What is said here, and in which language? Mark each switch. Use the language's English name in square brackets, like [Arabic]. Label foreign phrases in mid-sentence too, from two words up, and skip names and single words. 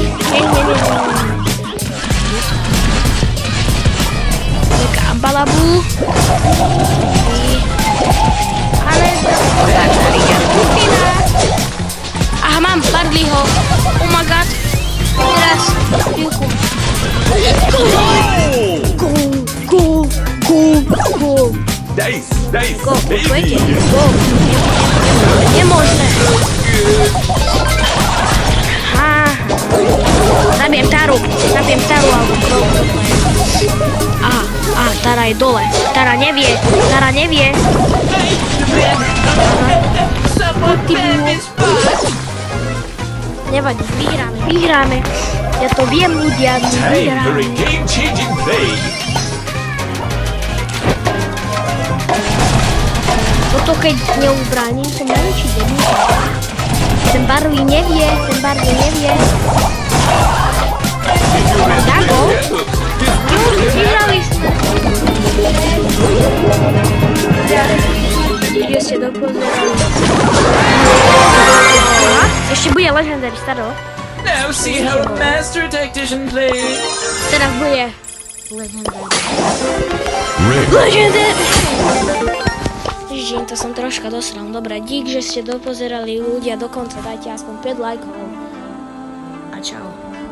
[Slovak] Noveka Ambala bu. Ale aha, mám Barleyho. [English] Oh my god. [Slovak] Teraz, chvíľku. [English] Go. Nice, Go, baby. go. [Slovak] Nemožné. Aha. Zabijem Taru alebo kto to je. Aha, Tara je dole. Tara nevie. Nevadí, vyhráme. Ja to viem, ľudia, my vyhráme. [English] For a game-changing play. [Slovak] Toto keď neubránim, som najväčší debil. Ten Barley nevie. Dago? Vyhrali sme. Že ste dopozerali. Ešte bude Legendary, staro. [English] Now see how Master Tactician plays. [Slovak] Teraz bude Legendary. Ježiš, to som troška dosral. Dobre, dík, že ste dopozerali ľudia do konca. Dajte aspoň 5 lajkov. A čau.